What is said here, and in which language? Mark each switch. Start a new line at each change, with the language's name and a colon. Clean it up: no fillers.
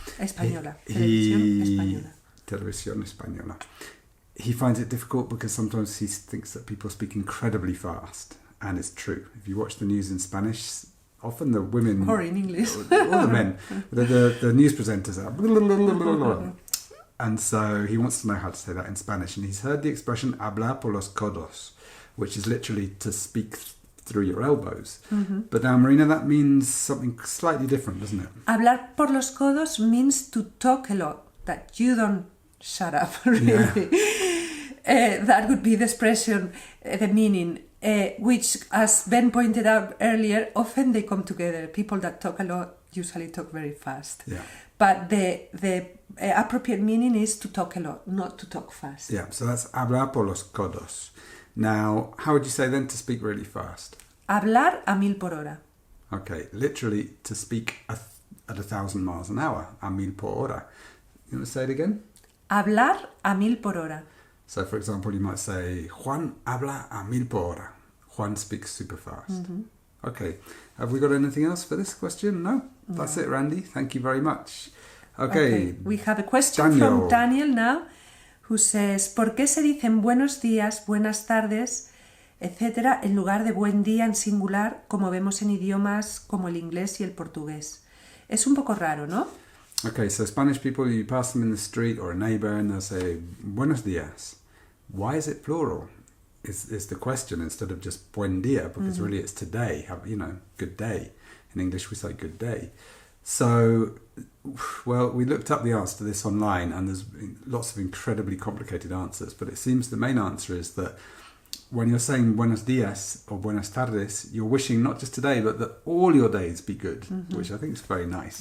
Spanish: Española, Televisión Española. Televisión Española.
English: He finds it difficult because sometimes he thinks that people speak incredibly fast, and it's true. If you watch the news in Spanish, often the women... Or in English. Or the men. The news presenters are... And so he wants to know how to say that in Spanish. And he's heard the expression
Spanish: hablar por los codos,
English: which is literally to speak through your elbows. But now, Marina, that means something slightly different, doesn't it?
Spanish: Hablar por los codos
English: means to talk a lot, that you don't shut up, really. Yeah. That would be the expression, the meaning, which, as Ben pointed out earlier, often they come together. People that talk a lot usually talk very fast. Yeah. But the appropriate meaning is to talk a lot, not to talk fast. Yeah, so that's
Spanish: hablar por los codos.
English: Now, how would you say then to speak really fast?
Spanish: Hablar a 1000 por hora.
English: Okay, literally to speak at 1,000 miles an hour,
Spanish: a 1000 por hora.
English: You want to say it again?
Spanish: Hablar a 1000 por hora.
English: So, for example, you might say,
Spanish: Juan habla a 1000 por hora.
English: Juan speaks super fast. Okay, have we got anything else for this question? No? That's it, Randy. Thank you very much. Okay. We have a question from Daniel now, who says,
Spanish: ¿por qué se dicen buenos días, buenas tardes, etcétera, en lugar de buen día en singular, como vemos en idiomas como el inglés y el portugués? Es un poco raro, ¿no?
English: Okay, so Spanish people, you pass them in the street or a neighbor and they'll say, buenos dias. Why is it plural? Is the question instead of just buen dia, because really it's today, good day. In English we say good day. So, well, we looked up the answer to this online and there's lots of incredibly complicated answers, but it seems the main answer is that when you're saying buenos dias or buenas tardes, you're wishing not just today, but that all your days be good, which I think is very nice.